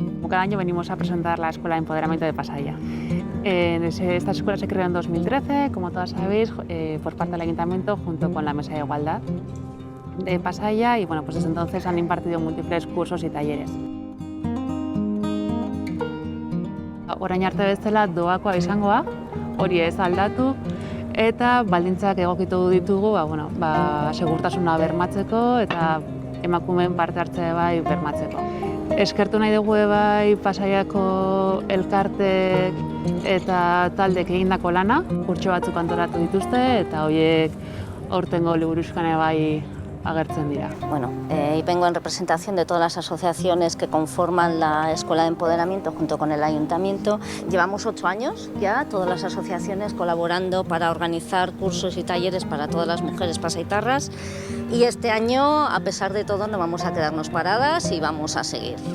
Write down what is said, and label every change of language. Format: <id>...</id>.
<es>Cada año venimos a presentar la Escuela de Empoderamiento de Pasaia. Esta escuela se creó en 2013, como todas sabéis, por parte del Ayuntamiento junto con la Mesa de Igualdad de Pasaia y pues desde entonces han impartido múltiples cursos y talleres.</es> <eu>Orain arte bezala doakoa izangoa, hori ez aldatu, eta baldintzak egokitu ditugu segurtasuna bermatzeko eta emakumeen parte hartzea bermatzeko. Eskertu nahi dugu Pasaiako elkartek eta taldek egindako lana, kurtso batzuk antolatu dituzte eta horiek aurtengo liburuxkan agertzen dira.</eu> <es>Y vengo en representación de todas las asociaciones que conforman la Escuela de Empoderamiento junto con el Ayuntamiento. Llevamos 8 años ya, todas las asociaciones colaborando para organizar cursos y talleres para todas las mujeres pasaitarras y este año, a pesar de todo, no vamos a quedarnos paradas y vamos a seguir.</es>